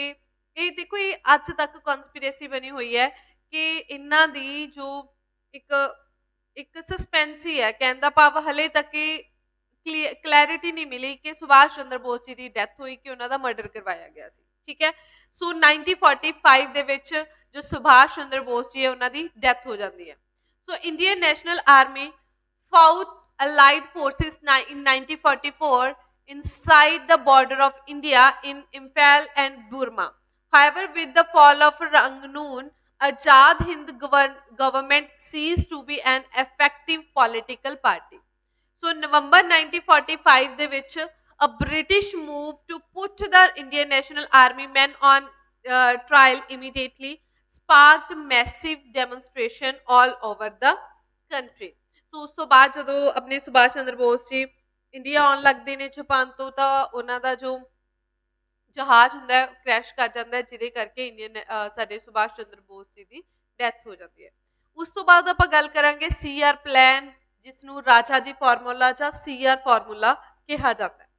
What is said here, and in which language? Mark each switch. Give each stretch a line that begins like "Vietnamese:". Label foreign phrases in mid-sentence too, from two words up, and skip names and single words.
Punjabi: ਇਹ ਦੇਖੋ, ਇਹ ਅੱਜ ਤੱਕ ਕਨਸਪੀਰੇਸੀ ਬਣੀ ਹੋਈ ਹੈ ਕਿ ਇਹਨਾਂ ਦੀ ਜੋ ਇੱਕ ਇੱਕ ਸਸਪੈਂਸ ਹੀ ਹੈ, ਕਹਿਣ ਦਾ ਭਾਵ ਹਲੇ ਤੱਕ ਇਹ ਕਲੈਰਿਟੀ ਨਹੀਂ ਮਿਲੀ ਕਿ ਸੁਭਾਸ਼ ਚੰਦਰ ਬੋਸ ਜੀ ਦੀ ਡੈਥ ਹੋਈ ਕਿ ਉਹਨਾਂ ਦਾ ਮਰਡਰ ਕਰਵਾਇਆ ਗਿਆ ਸੀ, ਠੀਕ ਹੈ। ਸੋ 1945 ਦੇ ਵਿੱਚ ਜੋ ਸੁਭਾਸ਼ ਚੰਦਰ ਬੋਸ ਜੀ ਹੈ ਉਹਨਾਂ ਦੀ ਡੈਥ ਹੋ ਜਾਂਦੀ ਹੈ।
English: so Indian National Army fought allied forces in 1944 inside the border of India in Imphal and Burma. However, with the fall of Rangnoon, Azad Hind government ceased to be an effective political party. So November 1945
Punjabi: ਦੇ ਵਿੱਚ
English: a British move to put the Indian National Army men on trial immediately sparked massive demonstration all over the country.
Punjabi: ਸੋ ਉਸ ਤੋਂ ਬਾਅਦ ਜਦੋਂ ਆਪਣੇ ਸੁਭਾਸ਼ ਚੰਦਰ ਬੋਸ ਜੀ ਇੰਡੀਆ ਆਉਣ ਲੱਗਦੇ ਨੇ ਜਾਪਾਨ ਤੋਂ, ਤਾਂ ਉਹਨਾਂ ਦਾ ਜੋ ਜਹਾਜ਼ ਹੁੰਦਾ ਹੈ ਕ੍ਰੈਸ਼ ਕਰ ਜਾਂਦਾ ਹੈ, ਜਿਹਦੇ ਕਰਕੇ ਇੰਡੀਅਨ ਸਾਡੇ ਸੁਭਾਸ਼ ਚੰਦਰ ਬੋਸ ਜੀ ਦੀ ਡੈਥ ਹੋ ਜਾਂਦੀ ਹੈ। ਉਸ ਤੋਂ ਬਾਅਦ ਆਪਾਂ ਗੱਲ ਕਰਾਂਗੇ CR ਪਲਾਨ, ਜਿਸ ਨੂੰ ਰਾਜਾ ਜੀ ਫਾਰਮੂਲਾ ਜਾਂ CR ਫਾਰਮੂਲਾ ਕਿਹਾ ਜਾਂਦਾ ਹੈ।